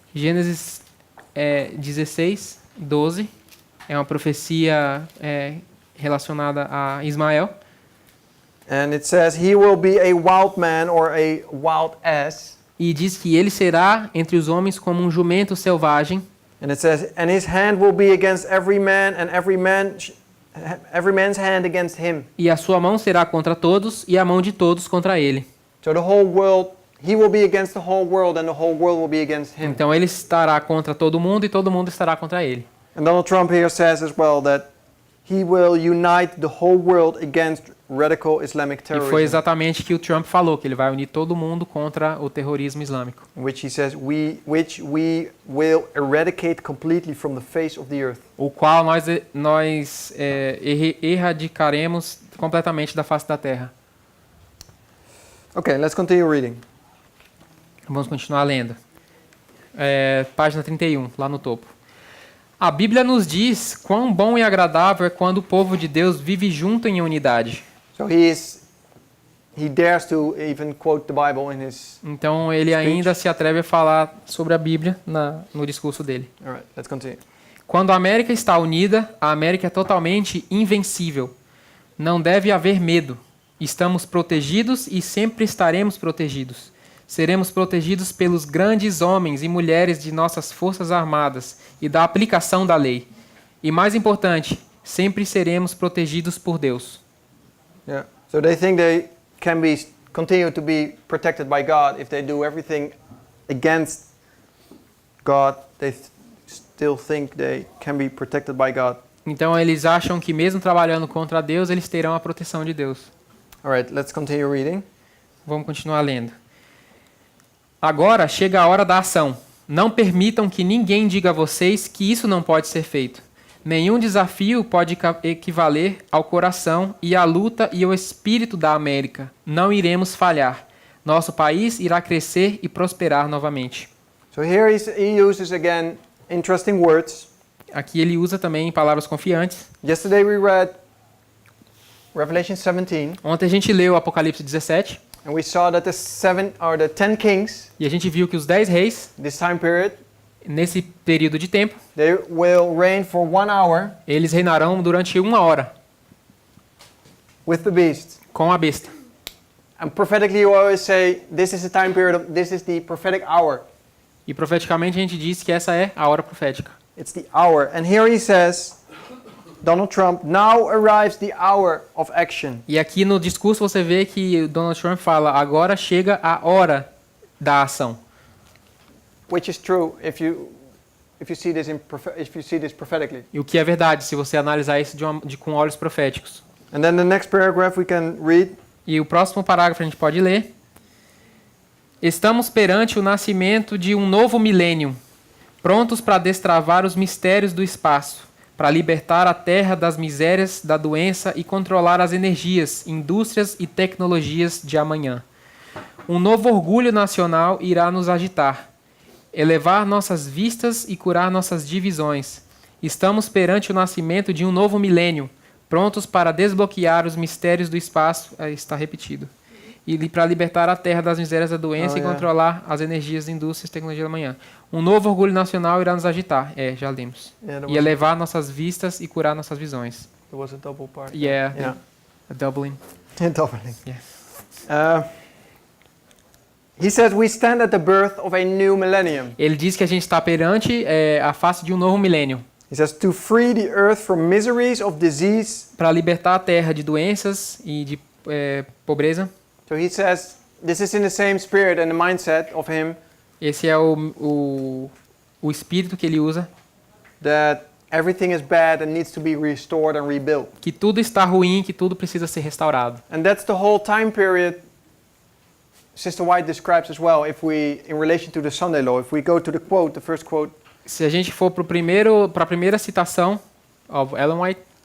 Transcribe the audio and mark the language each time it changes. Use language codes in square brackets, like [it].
[pt] Gênesis 16:12 é uma profecia relacionada a Ismael. [en] And it says, he will be a wild man or a wild ass. [pt] E diz que ele será entre os homens como um jumento selvagem. [en] And it says, and his hand will be against every man, and every man's hand against him. [pt] E a sua mão será contra todos, e a mão de todos contra ele. [en] So the whole world, he will be against the whole world, and the whole world will be against him. [pt] Então ele estará contra todo mundo, e todo mundo estará contra ele. [en] And Donald Trump here says as well that he will unite the whole world against radical Islamic [pt] E foi [en] terrorism. [pt] exatamente o que o Trump falou, que ele vai unir todo mundo contra o terrorismo islâmico. [en] Which he says which we will eradicate completely from the face of the earth. [pt] O qual nós erradicaremos completamente da face da terra. [en] Okay, let's continue reading. [pt] Vamos continuar lendo. Página 31, lá no topo. A Bíblia nos diz quão bom e agradável é quando o povo de Deus vive junto em unidade. [en] So he dares to even quote the Bible in his. [pt] Então ele [en] Speech. [pt] ainda se atreve a falar sobre a Bíblia no discurso dele. [en] All right, let's continue. [pt] Quando a América está unida, a América é totalmente invencível. Não deve haver medo. Estamos protegidos e sempre estaremos protegidos. Seremos protegidos pelos grandes homens e mulheres de nossas forças armadas e da aplicação da lei. E mais importante, sempre seremos protegidos por Deus. Yeah. [en] So they think they can continue to be protected by God if they do everything against God. They still think they can be protected by God. [pt] Então eles acham que mesmo trabalhando contra Deus, eles terão a proteção de Deus. [en] All right, let's continue reading. [pt] Vamos continuar lendo. Agora chega a hora da ação. Não permitam que ninguém diga a vocês que isso não pode ser feito. Nenhum desafio pode equivaler ao coração e à luta e ao espírito da América. Não iremos falhar. Nosso país irá crescer e prosperar novamente. [en] So here he uses again interesting words. [pt] Aqui ele usa também palavras confiantes. [en] Yesterday we read Revelation 17, [pt] Ontem a gente leu Apocalipse 17 [en] and we saw that the 10 kings, [pt] e a gente viu que os 10 reis, [en] this time period, [pt] nesse período de tempo, [en] they will reign for 1 hour [pt] eles reinarão durante 1 hora [en] with the beast. [pt] com a besta. [en] And prophetically you always say this is the time period, this is the prophetic hour. [pt] E profeticamente a gente diz que essa é a hora profética. [en] It's the hour. And here he says, Donald Trump, now arrives the hour of action. [pt] E aqui no discurso você vê que o Donald Trump fala, agora chega a hora da ação. [en] Which is true if you see this prophetically. [pt] E o que é verdade, se você analisar isso com olhos proféticos. [en] And then the next paragraph we can read. [pt] E o próximo parágrafo a gente pode ler. Estamos perante o nascimento de um novo milênio, prontos para destravar os mistérios do espaço, para libertar a Terra das misérias da doença e controlar as energias, indústrias e tecnologias de amanhã. Um novo orgulho nacional irá nos agitar, elevar nossas vistas e curar nossas divisões. Estamos perante o nascimento de um novo milênio, prontos para desbloquear os mistérios do espaço, aí está repetido, e para libertar a Terra das misérias da doença e controlar as energias, indústrias e tecnologia da manhã. Um novo orgulho nacional irá nos agitar. Já lemos. E elevar nossas vistas e curar nossas visões. [en] There was a double part. Yeah. A doubling. Doubling. Yeah. He says we stand at the birth of a new millennium. [pt] Ele diz que a gente está perante a face de um novo milênio. [en] He says to free the earth from miseries of disease. [pt] Para libertar a Terra de doenças e de pobreza. [en] So he says, this is in the same spirit and the mindset of him. [pt] Esse é o espírito que ele usa. [en] That everything is bad and needs to be restored and rebuilt. [pt] Que tudo está ruim, que tudo precisa ser restaurado. [en] And that's the whole time period Sister White describes as well. If we, in relation to the Sunday law, if we go to the quote, the first quote. [pt] Se a gente for para a primeira citação [en] of [pt] Ellen White.